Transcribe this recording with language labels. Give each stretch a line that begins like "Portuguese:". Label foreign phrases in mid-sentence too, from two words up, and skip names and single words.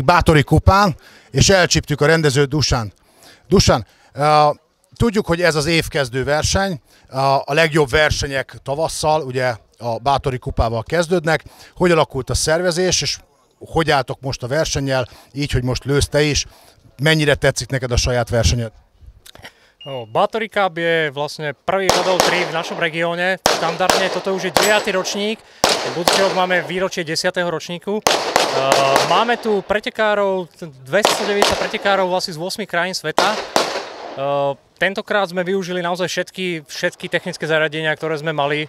Hungarian: Bátori kupán, és elcsíptük a rendezőt, Dusan. Dusan, tudjuk, hogy ez az évkezdő verseny, a legjobb versenyek tavasszal, ugye a Bátori kupával kezdődnek. Hogy alakult a szervezés, és hogy álltok most a versennyel, így, hogy most lősz te is, mennyire tetszik neked a saját versenyed?
Slovak: Bátori Cup je vlastne prvý bodov 3 v našom regióne. Štandardne toto už je 9. ročník. Budúci rok máme výročie 10. ročníku. Máme tu pretekárov, 290 pretekárov vlastne z 8 krajín sveta. Tentokrát sme využili naozaj všetky technické zariadenia, ktoré sme mali.